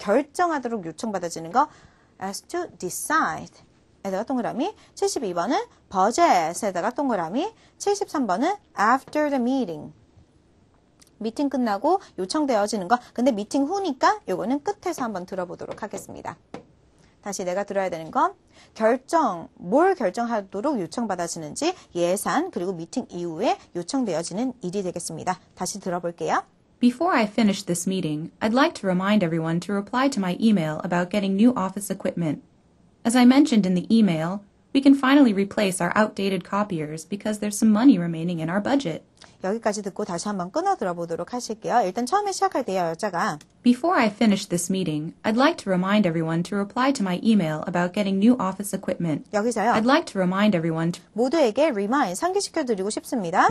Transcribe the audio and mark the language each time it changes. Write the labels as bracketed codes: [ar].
[ko] 결정하도록 요청받아지는 거 [en] as to decide [ko] 에다가 동그라미, 72번은 budget에다가 동그라미, 73번은 [en] after the meeting [ko] 미팅 끝나고 요청되어지는 거. 근데 미팅 후니까 요거는 끝에서 한번 들어보도록 하겠습니다. 다시 내가 들어야 되는 건 뭘 결정하도록 요청받아지는지 예산 그리고 미팅 이후에 요청되어지는 일이 되겠습니다. 다시 들어볼게요. [en] Before I finish this meeting, I'd like to remind everyone to reply to my email about getting new office equipment. As I mentioned in the email, we can finally replace our outdated copiers because there's some money remaining in our budget. [ko] 여기까지 듣고 다시 한번 끊어 들어보도록 하실게요. 일단 처음에 시작할 때요, 여자가 [en] Before I finish this meeting, I'd like to remind everyone to reply to my email about getting new office equipment. [ko] 여기서요. [en] I'd like to remind everyone [ko] 모두에게 remind, 상기시켜드리고 싶습니다.